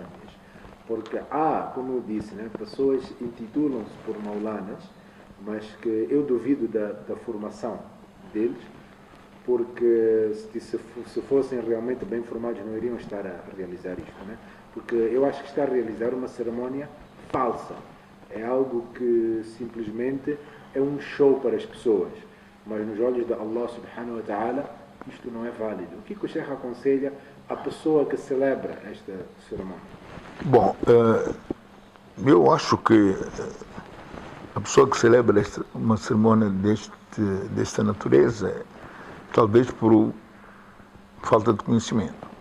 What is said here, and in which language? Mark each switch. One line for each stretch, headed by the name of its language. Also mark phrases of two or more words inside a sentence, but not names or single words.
Portuguese: Porque há, como eu disse, né, pessoas intitulam-se por maulanas, mas que eu duvido da formação deles, porque se fossem realmente bem formados não iriam estar a realizar isto, né? Porque eu acho que está a realizar uma cerimónia falsa. É algo que simplesmente é um show para as pessoas, mas nos olhos de
Arabic: الله سبحانه وتعالى
Portuguese: isto não é válido. O que o Sheikh aconselha a pessoa que celebra esta cerimónia? Bom, eu acho que a pessoa que celebra uma cerimônia desta natureza, talvez por falta de conhecimento.